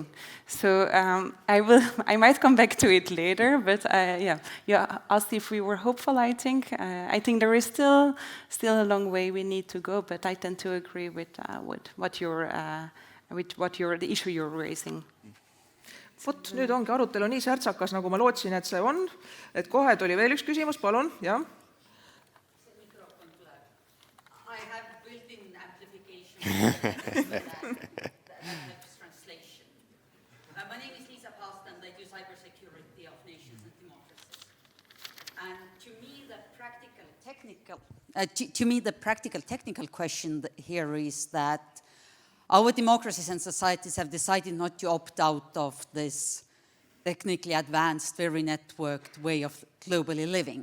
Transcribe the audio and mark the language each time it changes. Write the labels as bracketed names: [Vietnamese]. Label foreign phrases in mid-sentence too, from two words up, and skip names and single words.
[English] So I might come back to it later, but you asked if we were hopeful. I think there is still a long way we need to go, but I tend to agree with the issue you're raising. [Estonian] Vot, nüüd ongi arutelu nii särtsakas, nagu ma lootsin, et see on. Et kohe tuli veel üks küsimus, palun, jah. [English] I have built-in application translation. My name is Lisa Past, and I do cybersecurity of nations and democracies. And to me, the practical technical question here is that our democracies and societies have decided not to opt out of this technically advanced, very networked way of globally living.